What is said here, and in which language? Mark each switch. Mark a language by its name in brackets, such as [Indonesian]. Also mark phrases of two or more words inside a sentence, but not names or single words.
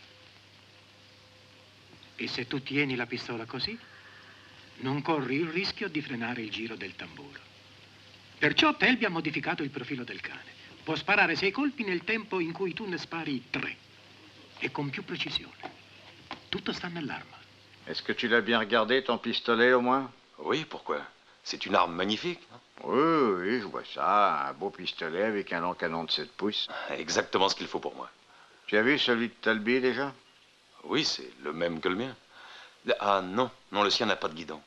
[Italian] E se tu tieni la pistola così, non corri il rischio di frenare il giro del tamburo. Perciò Talby ha modificato il profilo del cane. Può sparare 6 colpi nel tempo in cui tu ne spari 3. E con più precisione. Tutto sta nell'arma. [French] Est-ce que tu l'as bien regardé, ton pistolet, au moins? Oui, pourquoi? C'est une arme magnifique. Oui, oui, je vois ça. Un beau pistolet avec un long canon de 7 pouces. Exactement ce qu'il faut pour moi. Tu as vu celui de Talby, déjà? Oui, c'est le même que le mien. Ah non, non, le sien n'a pas de guidon.